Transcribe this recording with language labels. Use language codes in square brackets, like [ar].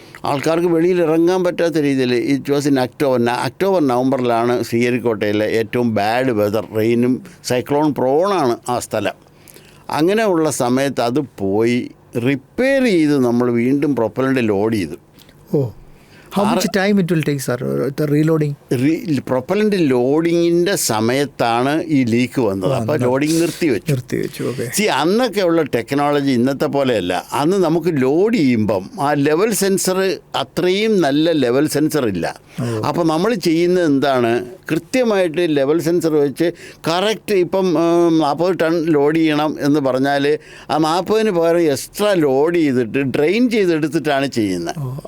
[ml] ആൾക്കാർക്ക് വെളിയിൽ ഇറങ്ങാൻ പറ്റാത്ത രീതിയിൽ. [en] it was in [ml] ഒക്ടോബർ നവംബറിലാണ് ശ്രീഹരിക്കോട്ടയിലെ ഏറ്റവും ബാഡ് വെതർ. റെയിനും സൈക്ലോൺ പ്രോണാണ് ആ സ്ഥലം. അങ്ങനെയുള്ള സമയത്ത് അത് പോയി റിപ്പയർ ചെയ്ത് നമ്മൾ വീണ്ടും പ്രൊപ്പലൻ്റ് ലോഡ് ചെയ്തു. [en] How much time it will take, sir, the reloading? [ml] Propellant ലോഡിങ്ങിൻ്റെ സമയത്താണ് ഈ ലീക്ക് വന്നത്. അപ്പോൾ ലോഡിങ് നിർത്തി വെച്ചു. അന്നൊക്കെ ഉള്ള ടെക്നോളജി ഇന്നത്തെ പോലെയല്ല. അന്ന് നമുക്ക് ലോഡ് ചെയ്യുമ്പം ആ ലെവൽ സെൻസർ അത്രയും നല്ല ലെവൽ സെൻസർ ഇല്ല. അപ്പോൾ നമ്മൾ ചെയ്യുന്നത് എന്താണ്, കൃത്യമായിട്ട് ലെവൽ സെൻസർ വെച്ച് കറക്റ്റ് ഇപ്പം 40 ടൺ ലോഡ് ചെയ്യണം എന്ന് പറഞ്ഞാൽ ആ 40-ന് പകരം എക്സ്ട്രാ ലോഡ് ചെയ്തിട്ട് ഡ്രെയിൻ ചെയ്തെടുത്തിട്ടാണ് ചെയ്യുന്നത്.